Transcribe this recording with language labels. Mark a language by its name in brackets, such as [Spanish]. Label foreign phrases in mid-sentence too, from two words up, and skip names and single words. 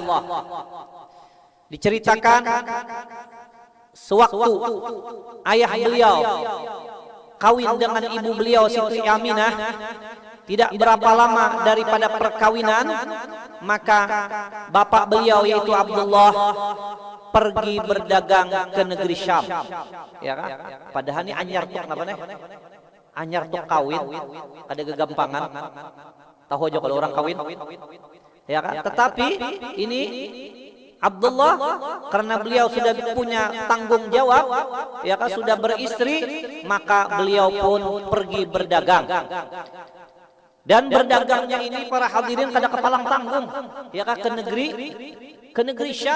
[Indonesian] Diceritakan sewaktu ayah beliau kawin dengan ibu beliau Siti Aminah, tidak berapa lama daripada perkawinan, maka bapak beliau yaitu Abdullah pergi berdagang ke negeri Syam. Ya kan? Padahal ini anyar tuh kenapa nih? anyar tuh kawin ada kegampangan. Tahu aja kalau orang kawin. Ya kan? Tetapi ini Abdullah karena beliau sudah punya tanggung jawab, ya kan, sudah beristri, maka beliau pun pergi berdagang. Dan berdagangnya ini para hadirin kada kepalang tanggung, ya kan, ke negeri Syam.